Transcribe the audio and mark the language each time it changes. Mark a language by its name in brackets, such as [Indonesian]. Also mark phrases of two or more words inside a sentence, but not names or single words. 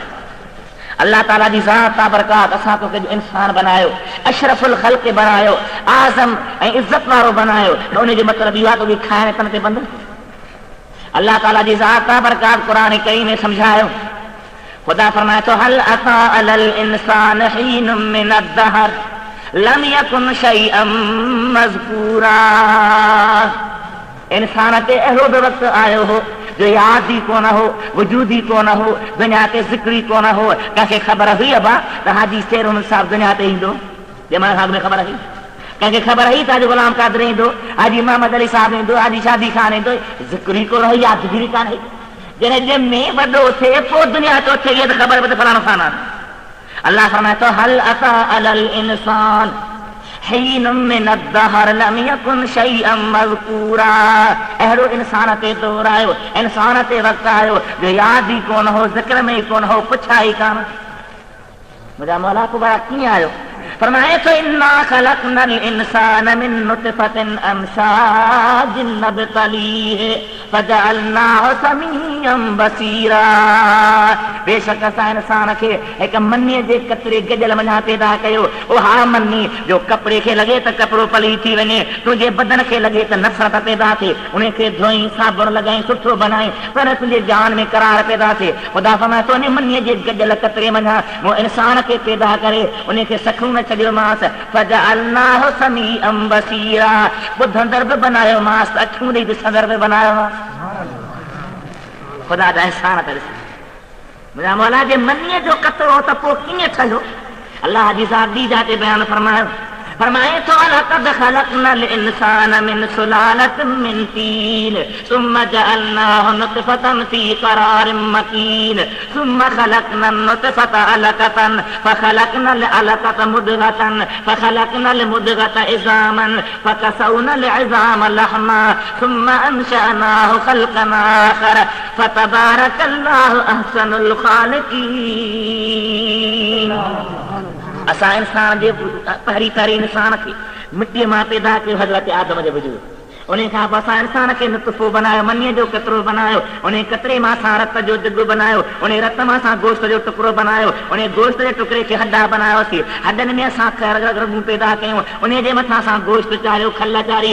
[Sindhi] अल्लाह ताला जी ज़ात ताबरकात असां तोखे इंसान बनायो, [Arabic] أشرف الخلق [Sindhi] बनायो, आज़म ऐं इज़त वारो बनायो, त उन जो मतिलबु इहो आहे त खाइण पीअण ते बंदि। अल्लाह ताला जी ज़ात ताबरकात क़ुरान करीम में समझायो, खुदा फरमाए थो [Arabic] هل أتى على الإنسان حين من الدهر لم يكن شيئا مذكورا. [Sindhi] इंसान ते अहिड़ो बि वक़्तु आयो हो जो यादि ई कोन हो, वजूद ई कोन हो, दुनिया ते ज़िक्र ई कोन हो। कंहिंखे ख़बर हुई अबा त हाजी शेरुन साहिब दुनिया ते ईंदो? जंहिं महिल में ख़बर हुई? कंहिंखे ख़बर हुई त गुलाम कादर ईंदो, हाजी मोहम्मद अली साहिब ईंदो, हाजी शादी खान ईंदो? ज़िक्र ई कोन हो, यादगिरी कान हुई। जॾहिं में वॾो थिए पोइ दुनिया तो थिए त ख़बर पए त फलाणो खान आहे। अल्लाह फरमाए थो [Arabic] هل أتى على الإنسان حين من الدهر لم يكن شيئا مذكورا. [Sindhi] अहिड़ो इंसान ते दौर आयो, इंसान ते वक़्तु आयो जो यादि ई कोन हो, ज़िक्र में ई कोन हो, पुछा ई कान। मुंहिंजा मौला कुबरा कीअं आयो? फरमाए थो [Arabic] إنا خلقنا الإنسان من نطفة أمشاج نبتليه فجعلناه سميعا بصيرا. [Sindhi] बेशक असां इंसान खे हिकु मनीअ जे कतरे गजल मञा पैदा कयो। उहा मनी जो कपिड़े खे लॻे त कपिड़ो पली थी वञे, तुंहिंजे बदन खे लॻे त नफ़रत पैदा थिए, उनखे धोई साबुण लॻाई सुठो बनाई, पर तुंहिंजे जान में करार पैदा थिए। ख़ुदा फरमाए थो उन मनीअ जे गजल कतरे मञा मूं इंसान खे पैदा करे उनखे सखून छॾियो मांसि, [Arabic] فجعلناه سميعا بصيرا. [Sindhi] ॿुधंदड़ बि बनायो मांसि, अखियूं ॾेई ॾिसंदड़ बि बनायो मांसि। ख़ुदा जा इंसान त ॾिस, मुंहिंजा मौला जे मनीअ जो कतरो त पोइ कीअं ठहियो? अल्लाह जी ज़ात ॿी जाते बयानु फरमायो, फरमाए थो लक़द [Arabic] خلقنا الإنسان من سلالة من طين ثم جعلناه نطفة في قرار مكين ثم خلقنا النطفة علقة فخلقنا العلقة مضغة فخلقنا المضغة عظاما فكسونا العظام لحما ثم أنشأناه خلقا آخر فتبارك الله أحسن الخالقين. [Sindhi] असां इंसान जे पहिरीं इंसान खे मिटीअ मां पैदा कयो, हज़रत आदम जे वजूद। उन खां पोइ असां इंसान खे नुतफ़ो बनायो, मनीअ जो कतरो बनायो, उन कतरे मां असां रत जो दिग बनायो, उन रत मां असां गोश्त जो टुकड़ो बनायो, उन गोश्त जे टुकड़े खे हॾा बनायोसीं, हॾनि में असां रगूं पैदा कयूं, उन जे मथां असां गोश्त चाढ़ियो, खल चाढ़ी।